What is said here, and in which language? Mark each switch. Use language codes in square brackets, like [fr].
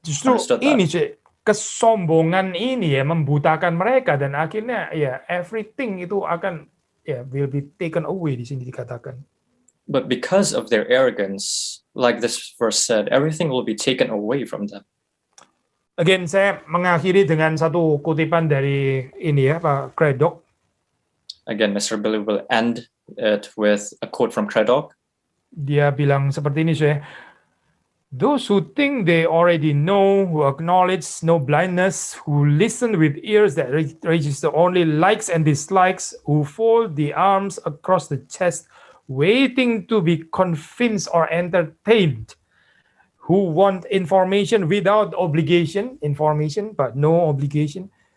[id] Justru ini sih kesombongan ini ya membutakan mereka, dan akhirnya ya everything itu akan [en] will be taken away [id] di sini dikatakan. [en] But because of their arrogance, like this verse said, everything will be taken away from them. [id] Again, saya mengakhiri dengan satu kutipan dari ini ya Pak Craddock. [en] Again, Mr. Billy will end it with a quote from Craddock. [id] Dia bilang seperti ini, [en] those who think they already know, who acknowledge no blindness, who listen with ears that register only likes and dislikes, who fold the arms across the chest, waiting to be convinced or entertained, who want information without obligation, information but no obligation.